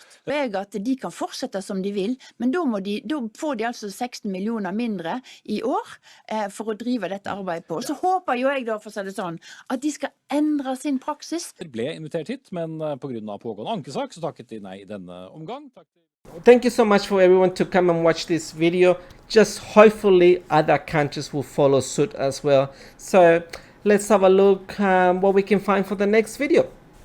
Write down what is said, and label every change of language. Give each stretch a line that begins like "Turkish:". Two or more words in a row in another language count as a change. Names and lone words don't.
Norwegian: Og jeg at de kan fortsette som de vil, men da får de altså 16 millioner mindre I år for å drive dette arbeidet på. Så håper jo jeg da, for å si det sånn, at de skal endre sin praksis. De ble invitert hit, men på grunn av pågående ankesak, så takket de nei I denne omgang.
English: Thank you so much for everyone to come and watch this video. Just hopefully other countries will follow suit as well. So let's have a look what we can find for the next video.